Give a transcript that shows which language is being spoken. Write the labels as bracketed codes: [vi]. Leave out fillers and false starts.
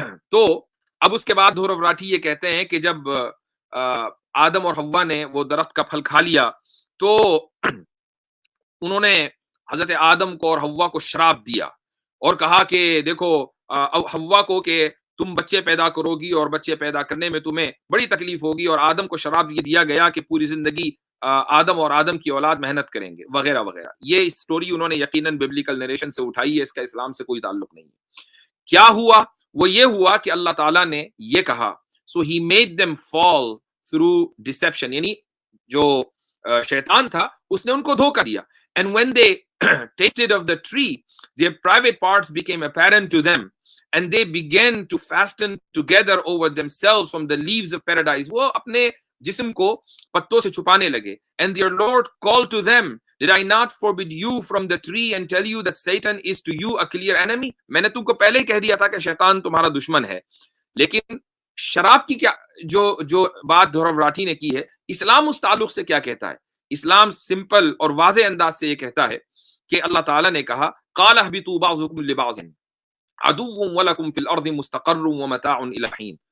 [ur] تو اب اس کے بعد دھور وراٹھی یہ کہتے ہیں کہ جب آدم اور حوا نے وہ درخت کا پھل کھا لیا تو انہوں نے حضرت آدم کو اور حوا کو شراب دیا اور کہا کہ دیکھو حوا کو کہ تم بچے پیدا کرو گی اور بچے پیدا کرنے میں تمہیں بڑی تکلیف ہوگی, اور آدم کو شراب یہ دیا گیا کہ پوری زندگی آدم اور آدم کی اولاد محنت کریں گے وغیرہ وغیرہ. یہ اسٹوری انہوں نے یقیناً ببلیکل نریشن سے اٹھائی ہے, اس کا اسلام سے کوئی تعلق نہیں ہے. کیا ہوا؟ وہ یہ ہوا کہ اللہ تعالیٰ نے یہ کہا [en] so he made them fall through deception, [ur] یعنی جو شیطان تھا اس نے ان کو دھوکہ دیا. [en] And when they tasted of the tree, their private parts became apparent to them and they began to fasten together over themselves from the leaves of paradise. [ur] وہ اپنے جسم کو پتوں سے چھپانے لگے. [en] And their Lord called to them, did I not forbid you from the tree and tell you that Satan is to you a clear enemy? [ur] میں نے تم کو پہلے ہی کہہ دیا تھا کہ شیطان تمہارا دشمن ہے. لیکن شراب کی کیا جو بات دھور وراٹھی نے کی ہے, اسلام اس تعلق سے کیا کہتا ہے؟ اسلام سمپل اور واضح انداز سے یہ کہتا ہے کہ اللہ تعالیٰ نے کہا [ar] قال اهبطوا بعضكم لبعض عدو ولكم في الارض مستقر ومتاع الى حين.